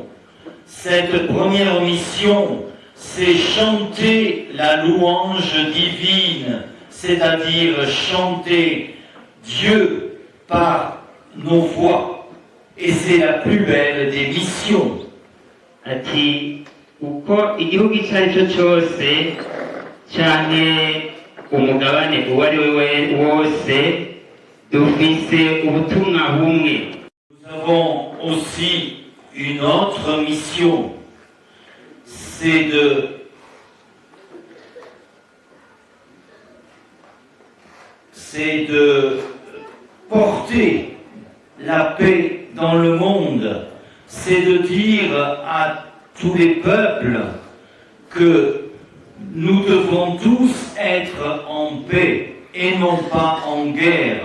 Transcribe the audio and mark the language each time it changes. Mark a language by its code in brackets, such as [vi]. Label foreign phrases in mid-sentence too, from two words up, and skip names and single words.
[fr] Cette première mission, c'est chanter la louange divine, c'est-à-dire chanter Dieu par nos voix. Et c'est la plus belle des missions. [rn] Ati uko igihugu icyo ari cyo cyose cyane umugabane uwo ari we wose dufise ubutumwa bumwe. [fr] Nous avons aussi une autre mission, c'est de porter la paix dans le monde, c'est de dire à tous les peuples que nous devons tous être en paix et non pas en guerre.